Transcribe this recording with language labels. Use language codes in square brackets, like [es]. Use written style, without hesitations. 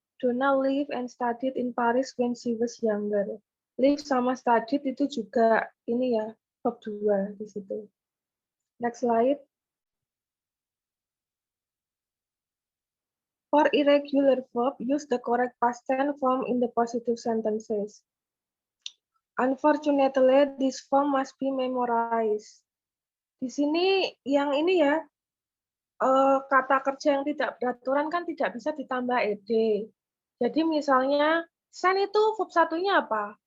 [en] Donna lived and studied in Paris when she was younger. [id] Live sama studied itu juga ini ya, verb 2 di situ. [en] Next slide. For irregular verb, use the correct past tense form in the positive sentences. Unfortunately, this form must be memorized. [id] Di sini yang ini ya, kata kerja yang tidak beraturan kan tidak bisa ditambah ed. Jadi misalnya send itu verb satunya apa?